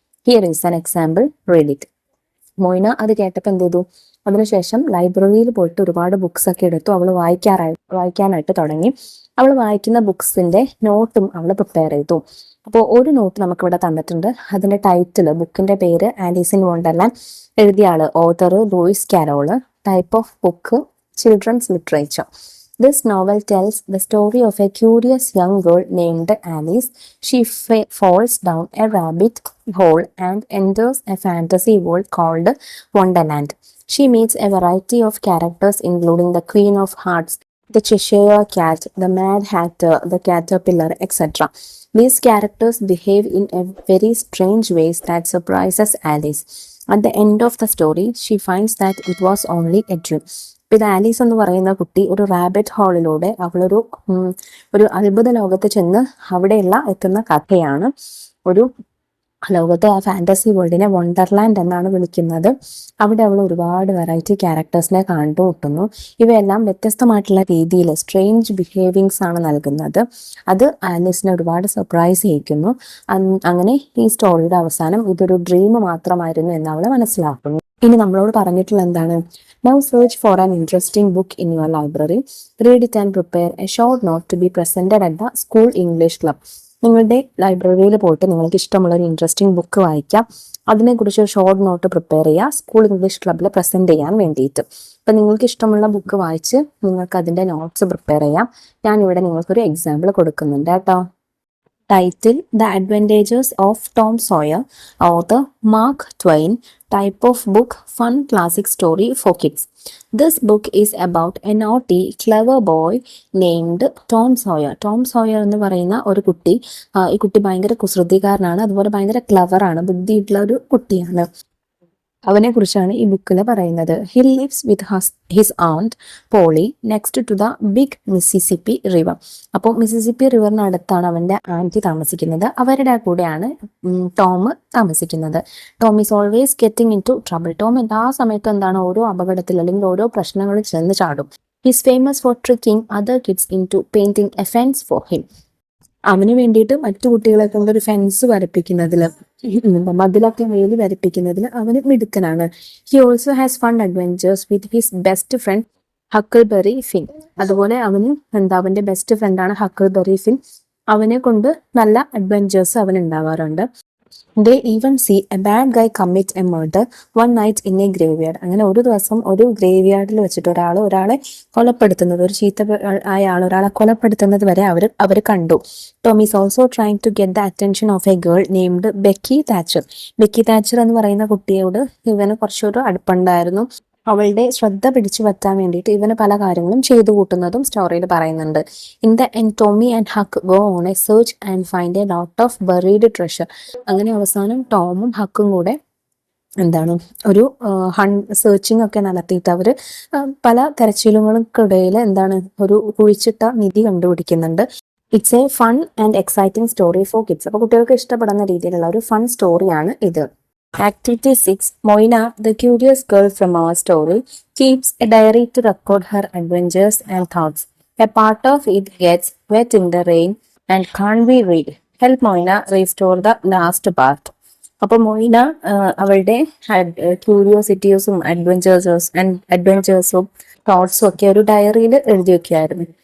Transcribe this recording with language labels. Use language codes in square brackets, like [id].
[en] Here is an example. Read it. [ml] Moina അത് കേട്ടപ്പോൾ എന്ത് ചെയ്തു? അതിനുശേഷം ലൈബ്രറിയിൽ പോയിട്ട് ഒരുപാട് ബുക്സ് ഒക്കെ എടുത്തു. അവൾ വായിക്കാനായിട്ട് തുടങ്ങി. അവൾ വായിക്കുന്ന ബുക്സിന്റെ നോട്ടും അവൾ പ്രിപ്പയർ ചെയ്തു. അപ്പോൾ ഒരു നോട്ട് നമുക്കിവിടെ തന്നിട്ടുണ്ട്. അതിന്റെ ടൈറ്റിൽ, ബുക്കിന്റെ പേര് ആലീസ് ഇൻ വണ്ടർലാൻഡ്. എഴുതിയ ആള് author Luis കാരോള്. [en] type of book, children's literature. This novel tells the story of a curious young girl named Alice. She falls down a rabbit hole and enters a fantasy world called Wonderland. She meets a variety of characters, including the Queen of Hearts, the Cheshire Cat, the Mad Hatter, the Caterpillar, etc. These characters behave in a very strange ways that surprises Alice. At the end of the story, she finds that it was only a dream. [ml] ഇപ്പൊ ഇത് Alice എന്ന് പറയുന്ന കുട്ടി ഒരു rabbit ഹോളിലൂടെ ഒരു അത്ഭുത ലോകത്ത് ചെന്ന് അവിടെയുള്ള എത്തുന്ന കഥയാണ്. ഒരു ലോകത്ത് ആ ഫാന്റസി വേൾഡിനെ വണ്ടർലാൻഡ് എന്നാണ് വിളിക്കുന്നത്. അവിടെ അവൾ ഒരുപാട് വെറൈറ്റി ക്യാരക്ടേഴ്സിനെ കണ്ടുമുട്ടുന്നു. ഇവയെല്ലാം വ്യത്യസ്തമായിട്ടുള്ള രീതിയിൽ സ്ട്രേഞ്ച് ബിഹേവിങ്സ് ആണ് നൽകുന്നത്. അത് ആലീസിനെ ഒരുപാട് സർപ്രൈസ് ചെയ്യിക്കുന്നു. അങ്ങനെ ഈ സ്റ്റോറിയുടെ അവസാനം ഇതൊരു ഡ്രീം മാത്രമായിരുന്നു എന്ന് അവൾ മനസ്സിലാക്കുന്നു. ഇനി നമ്മളോട് പറഞ്ഞിട്ടുള്ള എന്താണ്? [en] Now search for an interesting book in your library. Read it and prepare a short note to be presented at the school English club. [ml] നിങ്ങളുടെ ലൈബ്രറിയിൽ പോയിട്ട് നിങ്ങൾക്ക് ഇഷ്ടമുള്ള ഒരു ഇൻട്രസ്റ്റിംഗ് ബുക്ക് വായിക്കാം. അതിനെക്കുറിച്ച് ഒരു ഷോർട്ട് നോട്ട് പ്രിപ്പയർ ചെയ്യുക, സ്കൂൾ ഇംഗ്ലീഷ് ക്ലബ്ബിൽ പ്രസന്റ് ചെയ്യാൻ വേണ്ടിയിട്ട്. അപ്പം നിങ്ങൾക്ക് ഇഷ്ടമുള്ള ബുക്ക് വായിച്ച് നിങ്ങൾക്ക് അതിൻ്റെ നോട്ട്സ് പ്രിപ്പയർ ചെയ്യാം. ഞാനിവിടെ നിങ്ങൾക്കൊരു എക്സാമ്പിൾ കൊടുക്കുന്നുണ്ട് കേട്ടോ. [en] Title: The Adventures of Tom Sawyer. Author: Mark Twain. Type of book: fun classic story for kids. This book is about a naughty, clever boy named Tom Sawyer. [ml] Tom Sawyer എന്ന് പറയുന്ന ഒരു കുട്ടി, ഈ കുട്ടി ഭയങ്കര കുസൃതികാരനാണ്, അതുപോലെ ഭയങ്കര ക്ലവർ ആണ്, ബുദ്ധിയിട്ടുള്ള ഒരു കുട്ടിയാണ്. അവനെ കുറിച്ചാണ് ഈ ബുക്കിൽ പറയുന്നത്. [en] He lives with his aunt Polly next to the big Mississippi river. [ml] അപ്പോൾ മിസിസിപ്പി റിവറിന് അടുത്താണ് അവൻ്റെ ആൻറ്റി താമസിക്കുന്നത്. അവരുടെ കൂടെയാണ് ടോം താമസിക്കുന്നത്. [en] Tom is always getting into trouble. [ml] Tom എല്ലാ സമയത്തും എന്താണ്, ഓരോ അപകടത്തിൽ അല്ലെങ്കിൽ ഓരോ പ്രശ്നങ്ങളിൽ ചെന്ന് ചാടും. [en] His famous for tricking other kids into painting a fence for him. [ml] അവന് വേണ്ടിയിട്ട് മറ്റു കുട്ടികളെ കൊണ്ട് ഒരു ഫെൻസ് വരപ്പിക്കുന്നതിൽ, മതിലൊക്കെ വേലി വരപ്പിക്കുന്നതിൽ അവന് മിടുക്കനാണ്. [en] He also has fun adventures with his best friend Huckleberry Finn. [ml] അതുപോലെ അവന് അവന്റെ ബെസ്റ്റ് ഫ്രണ്ടാണ് ഹക്കിൾബെറി ഫിൻ. അവനെ കൊണ്ട് നല്ല അഡ്വെഞ്ചേഴ്സ് അവൻ ഉണ്ടാവാറുണ്ട്. [en] They even see a bad guy commit a murder one night in a graveyard. [ml] അങ്ങനെ ഒരു ദിവസം ഒരു ഗ്രേവ്യാർഡിൽ വെച്ചിട്ട് ഒരാളെ കൊലപ്പെടുത്തുന്നത്, ഒരു ചീത്ത ആയ ആൾ ഒരാളെ കൊലപ്പെടുത്തുന്നത് വരെ അവർ കണ്ടു. [en] Tom is also trying to get the attention of a girl named Becky Thatcher. [ml] Becky Thatcher എന്ന് പറയുന്ന കുട്ടിയോട് ഇവന് കുറച്ചൊരു അടുപ്പുണ്ടായിരുന്നു. അവളുടെ ശ്രദ്ധ പിടിച്ചു പറ്റാൻ വേണ്ടിയിട്ട് ഇവന് പല കാര്യങ്ങളും ചെയ്തു കൂട്ടുന്നതും സ്റ്റോറിയിൽ പറയുന്നുണ്ട്. [en] In the end Tommy and Huck go on a search and find a lot of buried treasure. [ml] അങ്ങനെ അവസാനം ടോമും ഹക്കും കൂടെ ഒരു സെർച്ചിങ് ഒക്കെ നടത്തിയിട്ട് അവർ പല തെരച്ചിലുകൾക്കിടയിൽ ഒരു കുഴിച്ചിട്ട നിധി കണ്ടുപിടിക്കുന്നുണ്ട്. [en] It's a fun and exciting story for kids. [ml] അപ്പോൾ കുട്ടികൾക്ക് ഇഷ്ടപ്പെടുന്ന രീതിയിലുള്ള ഒരു ഫൺ സ്റ്റോറിയാണ് ഇത്. [en] Activity 6. Moina, the curious girl from our story, keeps a diary to record her adventures and thoughts. A part of it gets wet in the rain and can't be read. Help Moina restore the last part. [ml] അപ്പോൾ Moina അവളുടെ ക്യൂരിയോസിറ്റീസും അഡ്വഞ്ചേഴ്സും തോട്ട്സും ഒക്കെ ഒരു ഡയറിയിൽ എഴുതി വെക്കുകയായിരുന്നു.